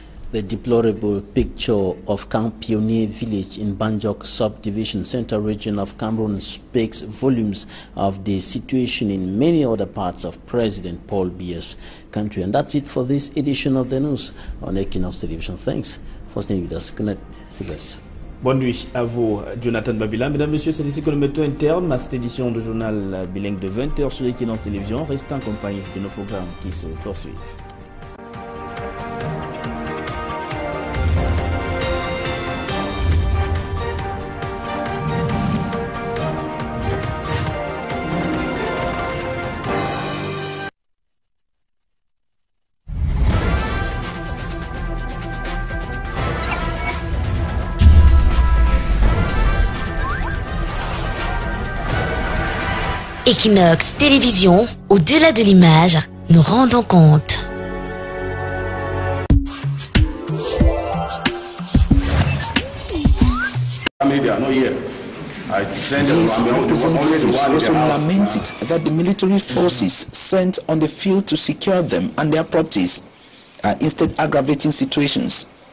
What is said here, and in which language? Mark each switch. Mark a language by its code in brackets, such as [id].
[en] The deplorable picture of Camp Pioneer village in Banjok subdivision, central region of Cameroon, speaks volumes of the situation in many other parts of President Paul Biya's country. And that's it for this edition of the news on Equinox Television. Thanks for staying with us. Good night. See you guys. [fr] Bonne nuit à vous, Jonathan Babila. Mesdames, Messieurs, c'est ici que le métaux interne à cette édition de journal bilingue de 20h sur Equinox Télévision. Restez en compagnie de nos programmes qui se poursuivent. Equinox Télévision, au-delà de l'image, nous rendons compte. [en] Also lamented that the military forces sent on the field to secure them and their properties are instead aggravating situations.